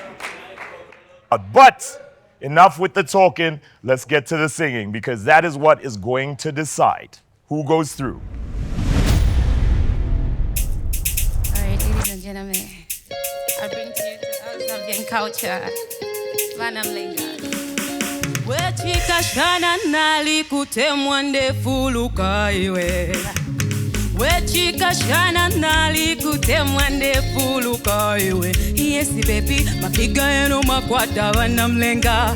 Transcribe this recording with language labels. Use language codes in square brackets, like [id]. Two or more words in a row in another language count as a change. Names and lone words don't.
[en] But enough with the talking, let's get to the singing, because that is what is going to decide who goes through. All right, ladies and gentlemen, I bring to you the Zambian culture. [bem] Vanamlenga. Wechika shana nali kutemwa ndefu lukaiwe. Wechika shana nali kutemwa ndefu lukaiwe. [en] Yes baby, [bem] mapiga yenu makwata vanamlenga.